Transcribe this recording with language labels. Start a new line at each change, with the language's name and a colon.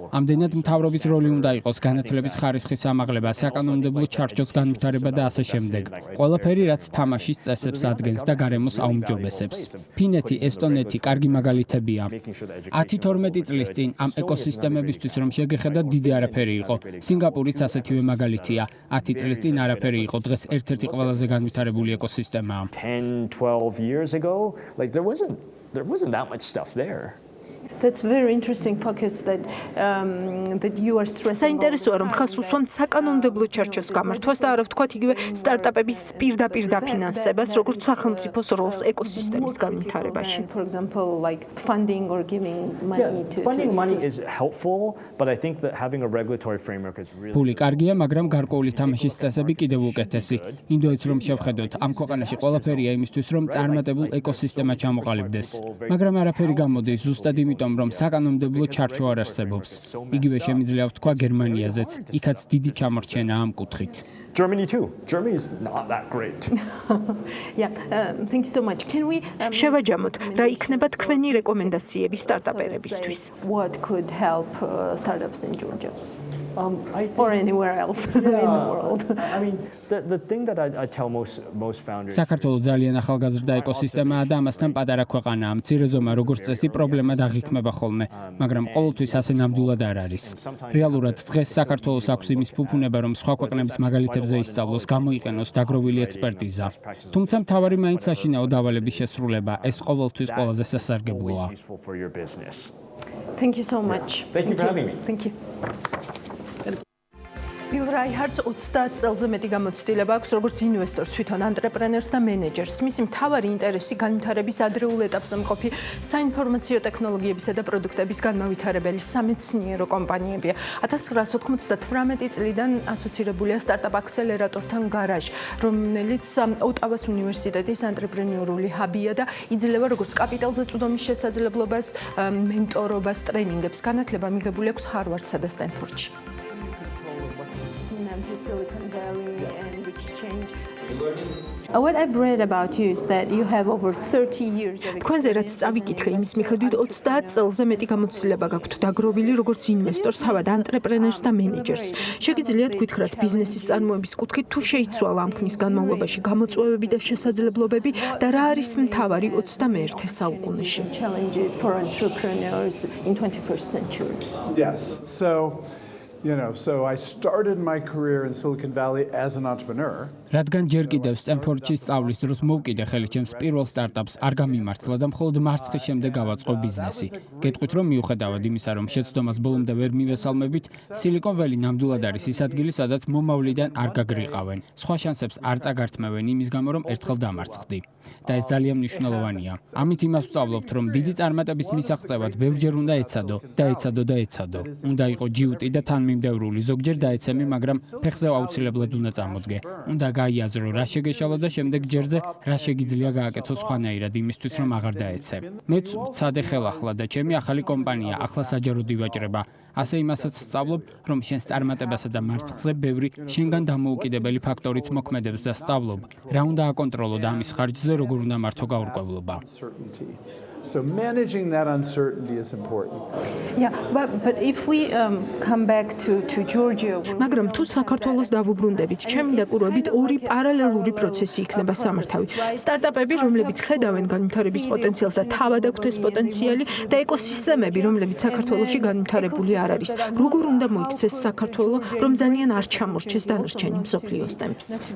Georgian: ამდენად მთავრობის როლი უნდა იყოს განათლების ხარისხის ამაღლება, საკანონმდებლო ჩარჩოს განვითარება და ასე შემდეგ. ყველაფერი, რაც თამაშის წესებს ადგენს და გარემოს აუმჯობესებს. ფინეთი, ესტონეთი კარგი მაგალითებია. 10-12 წლის წინ ამ ეკოსისტემებისთვის რომ შეგეხედათ დიდი არაფერი იყო. სინგაპურიც ასეთივე მაგალითია. 10 წლის წინ არაფერი იყო, დღეს ერთ-ერთი ყველაზე განვითარებული ეკოსისტემაა.
English: 10-12 years ago, like there wasn't that much stuff there. That's very interesting focus that you are stressing.
Georgian: საინტერესოა რომ ხას უსვამთ საკანონმდებლო ჩარჩოს გამართვას და არა ვთქვათ იგივე სტარტაპების პირდაპირ დაფინანსებას, როგორც სახელმწიფოს როლს ეკოსისტემის განვითარებაში.
English: For example, like funding or giving money to funding money is helpful, but I think that having a regulatory framework is really
Georgian: ფული კარგია, მაგრამ გარკვეული თამაშის წესები კიდევ უკეთესი. ინდოეთს რომ შევხედოთ, ამ ქვეყანაში ყველაფერია იმისთვის, რომ წარმატებულ ეკოსისტემა ჩამოყალიბდეს. მაგრამ არაფერი გამოდის ზუსტად იმიტომ, რომ საკანონმდებლო ჩარჩო არ არსებობს. იგივე შემიძლია ვთქვა გერმანიაზეც, იქაც დიდი ჩამორჩენაა ამ კუთხით.
English: Germany too. Germany is not that great. Yeah, thank you so much. Can we
Georgian: შევაჯამოთ, რა იქნება თქვენი რეკომენდაციები სტარტაპერებისთვის?
English: What could help startups in Georgia? Or anywhere else in the world. I mean, the thing that I tell most founders.
Georgian: საქართველოს ძალიან ახალგაზრდა ეკოსისტემაა და ამასთან პატარა ქვეყანაა. მცირე ზომა როგორც წესი პრობლემა დაღიქმება ხოლმე, მაგრამ ყოველთვის ასე ნამდვილად არ არის. რეალურად დღეს საქართველოს აქვს იმის ფუფუნება, რომ სხვა ქვეყნების მაგალითებზე ისწავლოს, გამოიყენოს დაგროვილი ექსპერტიზა. თუმცა მთავარი მაინც საშინაო დავალების შესრულება, ეს ყოველთვის ყველაზე სასარგებლოა.
English: Thank you so much. Thank you for having me. Thank you.
Georgian: Bill Reihardt 30 წელზე მეტი გამოცდილება აქვს როგორც ინვესტორს, თვითონ ანტრეპრენერს და მენეჯერს. მისი მთავარი ინტერესი განვითარების ადრეულ ეტაპზე მყოფი საინფორმაციო ტექნოლოგიებისა და პროდუქტების განმავითარებელი სამეცნიერო კომპანიებია. 1998 წლიდან ასოცირებულია სტარტაპ აქსელერატორთან გარაჟ, რომელიც ოტავის უნივერსიტეტის ანტრეპრენიორული ჰაბია და იძლევა როგორც კაპიტალზე წვდომის შესაძლებლობას, მენტორობას, ტრენინგებს. განათლება მიღებული აქვს ჰარვარდსა და სტენფორდში.
English: Silicon Valley and exchange. What I've read about you is that you have over 30 years of experience.
Georgian: თქვენზე რაც წავიკითხე, იმის მიხედვით 30 წელზე მეტი გამოცდილება გაქვთ დაგროვილი როგორც ინვესტორს, თავად ანტრეპრენერს და მენეჯერს. შეგიძლიათ გითხრათ ბიზნესის წარმოების კუთხით თუ შეიცვალა ამ ხნის განმავლობაში გამოწვევები და შესაძლებლობები და რა არის მთავარი 21 საუკუნეში?
English: Challenges for entrepreneurs in 21st century. Yes. So I started my career in Silicon Valley as an entrepreneur.
Georgian: რადგან ჯერ კიდევ სტენფორდში სწავლის დროს მოვკიდე ხელი ჩემს პირველ სტარტაპს არ გამიმართლა და მხოლოდ მარცხის შემდეგ გავაწყო ბიზნესი. გეტყვით რომ მიუხედავად იმისა, რომ შეცდომას ბოლომდე ვერ მივესალმებით, Silicon Valley ნამდვილად არის ის ადგილი, სადაც მომავლიდან არ გაგრიყავენ. სხვა შანსებს არ წაგართმევენ იმის გამო, რომ ერთხელ დამარცხდი. და ეს ძალიან მნიშვნელოვანია. ამით იმას ვსწავლობთ, რომ დიდი წარმატების მისაღწევად ბევრჯერ უნდა ეცადო და ეცადო. უნდა იყო ჯიუტი და თანმიმდევრული, ზოგჯერ დაეცემი, მაგრამ ფეხზე აუცილებლად უნდა წამოდგე. უნდა გაიაზრო რა შეგეშალა და შემდეგ ჯერზე რა შეგიძლია გააკეთო სხვანაირად იმისთვის რომ აღარ დაეცე. მეც ვცადე ხელახლა და ჩემი ახალი კომპანია ახლა საჯაროდ ივაჭრება. ასე იმასაც სწავლობ, რომ შენს წარმატებასა და მარცხზე ბევრი შენგან დამოუკიდებელი ფაქტორიც მოქმედებს და სწავლობ, რა უნდა აკონტროლო და ამის ხარჯზე როგორ უნდა მართო გაურკვევლობა.
English: So managing that uncertainty is important. Yeah, but if we come back to Georgia,
Georgian: მაგრამ თუ საქართველოს დავუბრუნდებით, ჩემი დაკვირვებით ორი პარალელური პროცესი იქნება სამართავი. სტარტაპები, რომლებიც ხედავენ განვითარების პოტენციალს და თავად აქვთ ეს პოტენციალი და ეკოსისტემები, რომლებიც საქართველოში განვითარებული არ არის. როგორ უნდა მოიქცეს საქართველო, რომ ძალიან არ ჩამორჩეს დანარჩენი მსოფლიოს ტემპს?